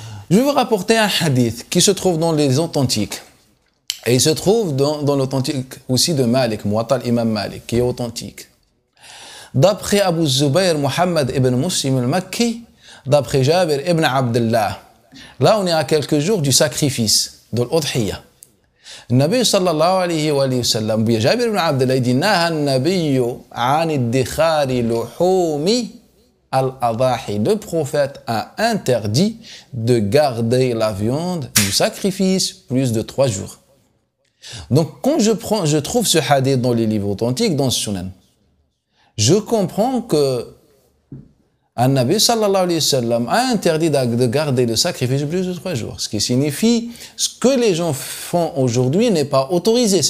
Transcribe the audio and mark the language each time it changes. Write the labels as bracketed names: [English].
[French] Je vais vous rapporter un hadith qui se trouve dans les authentiques. Et il se trouve dans l'authentique aussi de Malik, Muwatta al-Imam Malik, qui est authentique. D'après Abu Zubayr Muhammad ibn Muslim al-Makki, d'après Jabir ibn Abdullah. Là, on est à quelques jours du sacrifice, de l'Udhiyya. [Arabic] النبي صلى الله عليه وآله وسلم جابر بن عبد الله نهى النبي عن ادخار لحوم al-Adahi, [French] le prophète a interdit de garder la viande du sacrifice plus de 3 jours. Donc, quand je trouve ce hadith dans les livres authentiques, dans le Sunan, je comprends que An-Nabi sallallahu alayhi wa sallam a interdit de garder le sacrifice plus de 3 jours. Ce qui signifie ce que les gens font aujourd'hui n'est pas autorisé.